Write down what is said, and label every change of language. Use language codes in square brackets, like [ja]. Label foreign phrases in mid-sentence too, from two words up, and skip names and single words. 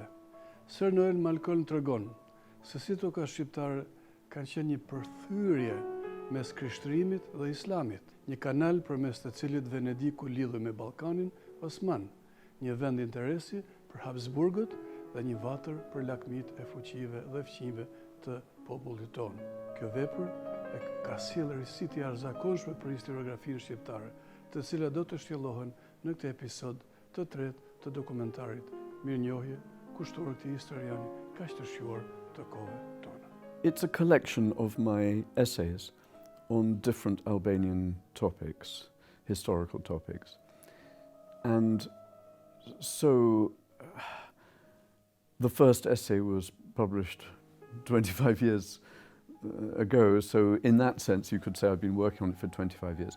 [sq] Sir Noel Malcolm tregon se si toka shqiptare kanë qenë një përthyrje mes krishtërimit dhe islamit, një kanal përmes të cilit Venediku lidhej me Ballkanin Osman, një vend interesi për Habsburgët dhe një vatër për lakmit e fuqive dhe fqinjve të popullit tonë. Kjo vepër e ka sjellë risi të jashtëzakonshme për historiografinë shqiptare, të cilat do të shtjellohen në këtë episod të tretë të dokumentarit Mirënjohje, kushtuar këtij historiani kaq të shquar të kohëve tona. [en] It's a collection of my essays on different Albanian topics, historical topics. And so the first essay was published 25 years ago, so in that sense you could say I've been working on it for 25 years.